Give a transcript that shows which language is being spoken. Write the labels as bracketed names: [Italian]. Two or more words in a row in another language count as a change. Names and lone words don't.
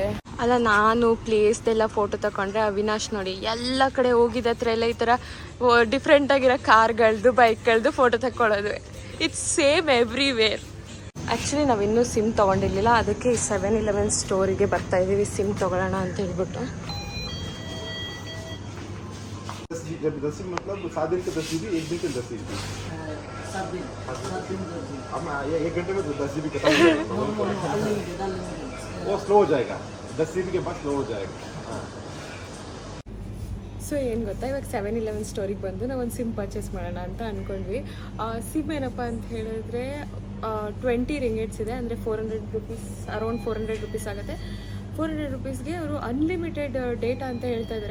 [Kannada] ಅಲ್ಲ, ನಾನು ಪ್ಲೇಸ್ದೆಲ್ಲ ಫೋಟೋ ತಗೊಂಡ್ರೆ ಅವಿನಾಶ್ ನೋಡಿ ಎಲ್ಲ ಕಡೆ ಹೋಗಿದ ಹತ್ರ ಎಲ್ಲ ಈ ಥರ ಡಿಫ್ರೆಂಟಾಗಿರೋ ಕಾರ್ಗಳದ್ದು ಬೈಕ್ಗಳದ್ದು ಫೋಟೋ ತಗೊಳ್ಳೋದು. [English] It's same everywhere. [Kannada] ಆ್ಯಕ್ಚುಲಿ ನಾವು ಇನ್ನೂ ಸಿಮ್ ತೊಗೊಂಡಿರಲಿಲ್ಲ, ಅದಕ್ಕೆ ಈ 7-Eleven ಸ್ಟೋರಿಗೆ ಬರ್ತಾ ಇದ್ದೀವಿ ಸಿಮ್ ತೊಗೊಳ್ಳೋಣ ಅಂತ ಹೇಳ್ಬಿಟ್ಟು. [Hindi] 10 दिन मतलब 7 दिन के 10 GB, 1 दिन के 10 GB। 7 दिन अब 1 घंटे में 10 GB खत्म हो जाएगा, वो स्लो हो जाएगा, 10 GB के बाद स्लो हो जाएगा। हाँ, [Kannada] ಸೊ ಏನು ಗೊತ್ತಾ, ಇವಾಗ 7-Eleven ಸ್ಟೋರಿಗೆ ಬಂದು ನಾವು ಒಂದು [English] SIM purchase [Kannada] ಮಾಡೋಣ ಅಂತ ಅಂದ್ಕೊಂಡ್ವಿ. ಸಿಮ್ ಏನಪ್ಪ ಅಂತ ಹೇಳಿದ್ರೆ 20 ರಿಂಗೇಟ್ಸ್ ಇದೆ, ಅಂದರೆ 400 ರುಪೀಸ್, [English] around 400 rupees [Kannada] ಆಗುತ್ತೆ. 400 ರುಪೀಸ್ಗೆ ಅವರು [English] unlimited data [Kannada] ಅಂತ ಹೇಳ್ತಾ ಇದ್ದಾರೆ.